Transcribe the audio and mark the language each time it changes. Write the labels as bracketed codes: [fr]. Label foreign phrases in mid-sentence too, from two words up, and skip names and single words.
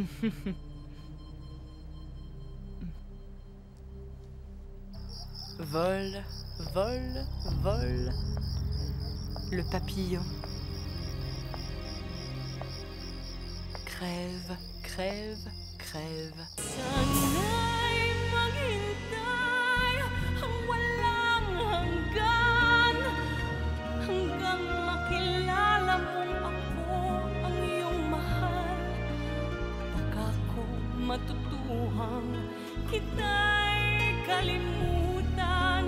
[fr] Vole, vole, vole. Le papillon. Crève, crève, crève. [tl] Sana'y maghintay ang walang hanggan hanggang makilala mong ako ang iyong mahal. Baka ko matutuhang kita'y kalimutan.